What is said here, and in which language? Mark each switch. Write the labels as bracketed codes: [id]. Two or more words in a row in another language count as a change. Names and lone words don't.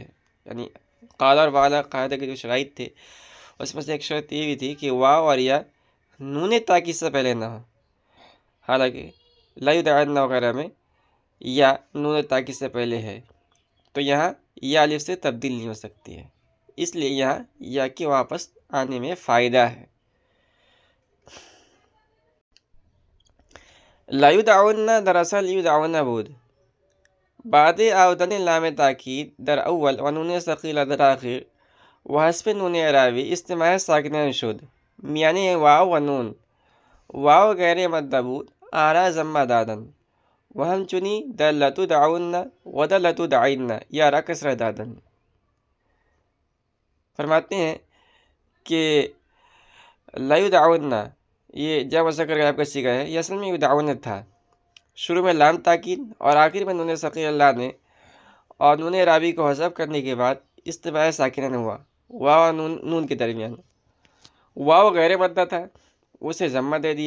[ur] یعنی قال اور بعد قاعدہ کے جو شرائط تھے اس میں سے ایک شرط یہ بھی تھی کہ واو اور یا نون تاکید سے پہلے نہ ہو، حالانکہ لیدعن وغیرہ میں یا نون تاکید سے پہلے ہے، تو یہاں یا الف سے تبدیل نہیں ہو سکتی ہے، اس لیے یہاں یا کے واپس آنے میں فائدہ ہے۔ [fa] لیدعون دراصل یدعون بود بعد آودن لام تاکید در اول و نون ثقیلہ در آخر و حذف نون اعرابی اجتماع ساکنین شد، میانی واو و نون، واو غیر مدہ بود آرا ضمہ دادن و ہم چنی در لتدعون و در لتدعین یا را کسرہ دادن۔ [ur] فرماتے ہیں کہ لیدعون یہ جمع ذکر کا آپ کا صیغہ ہے، یہ اصل میں یدعون تھا، شروع میں لام تاکید اور آخر میں نون ثقیلہ لانے اور نون اعرابی کو حذف کرنے کے بعد اجتماع ساکنین ہوا واو اور نون کے درمیان، واو غیر مدہ تھا اسے ضمہ دے دیا۔